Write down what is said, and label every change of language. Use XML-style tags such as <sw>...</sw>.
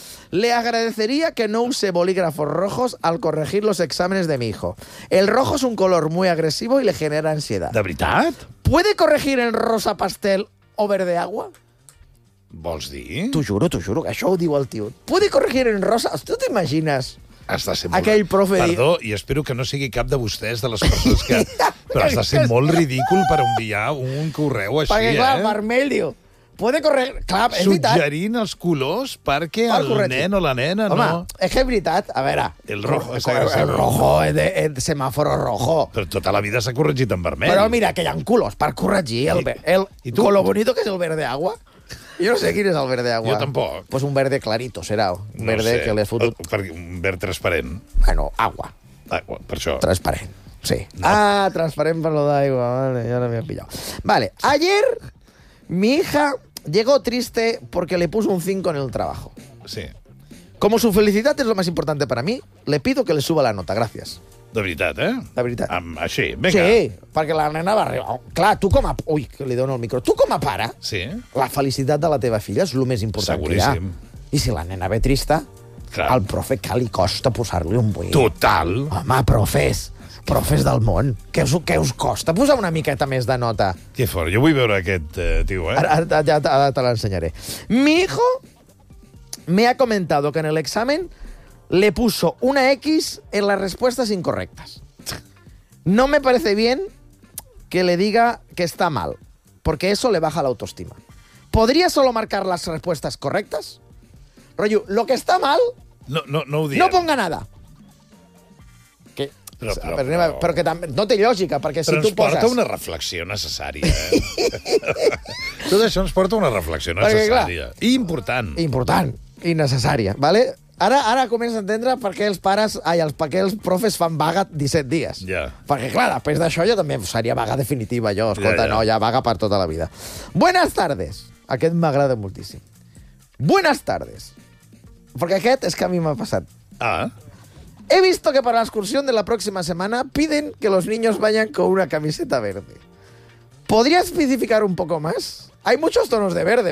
<es>Le agradecería que no use bolígrafos rojos al corregir los exámenes de mi hijo. El rojo es un color muy agresivo y le genera ansiedad.</es> <ca>¿De veritat?</ca> <es>¿Puede corregir en rosa pastel o verde agua?</es> <ca>¿Vols dir? T'ho juro, que això ho diu el tio.</ca> <es>¿Puede corregir en rosa?</es> <ca>¿Tu t'imagines? Està sent aquell molt... profe... Perdó, i espero que no sigui cap de vostès, de les persones que... Però està sent molt ridícul per enviar un correu així, perquè, clar, eh? Perquè, vermell, diu...</ca> <es>Puede correr...</es> <ca>Clar, és veritat. Suggerint els colors perquè el nen o la nena... Home, no... és que és veritat. A veure...</ca> <es>El rojo. El rojo, el semàforo rojo.</es> <ca>Però tota la vida s'ha corregit en vermell. Però mira, que hi ha colors per corregir el color bonito que és el verde agua. Jo no sé quin és el verde agua. Jo tampoc.</ca> <es>Pues un verde clarito serà. Un verde no sé,</es> <ca>que l'he fotut... Un verd transparent.</ca> <es>Bueno, agua.</es> <ca>Agua, per això. Transparent, sí. No. Ah, transparent per lo d'aigua. Vale, ja no m'he pillat.</ca> <es>Vale, ayer mi hija... Llegó triste porque le puso un 5 en el trabajo. Sí. Como su felicidad es lo más importante para mí, le pido que le suba la nota. Gracias.</es> <ca>De veritat, eh? De veritat. Així, vinga. Sí, perquè la nena va arribar... Clar, tu com a... Ui, que li dono el micro. Tu com a pare, sí, la felicitat de la teva filla és el més important. Seguríssim. Que hi ha. I si la nena ve trista, clar, al profe que li costa posar-li un 8. Total. Home, profes... Profes del món, què us costa posar una miqueta més de nota? Que fort, jo vull veure aquest tio, eh? Ara te l'ensenyaré.</ca> <es>Mi hijo me ha comentado que en el examen le puso una X en las respuestas incorrectas. No me parece bien que le diga que está mal, porque eso le baja la autoestima. ¿Podría solo marcar las respuestas correctas? Rollo, lo que está mal...</es> <ca>No ho diem.</ca> <es>No ponga nada.</es> <ca>Que, però que també, no té lògica, perquè si tu poses... Però ens porta una reflexió necessària. Tot això ens porta una reflexió necessària. Perquè, clar, i important. Important i necessària, ¿vale? Ara comença a entendre per què els pares, per què els profes fan vaga 17 dies. Ja. Perquè, clar, després d'això jo també seria vaga definitiva, jo. Escolta, ja. No, ja vaga per tota la vida.</ca> <es>Buenas tardes.</es> <ca>Aquest m'agrada moltíssim. Buenas tardes. Porque aquest és que a mi m'ha passat. Ah.</ca> <es>He visto que para la excursión de la próxima semana piden que los niños vayan con una camiseta verde. ¿Podría especificar un poco más? Hay muchos tonos de verde.</es>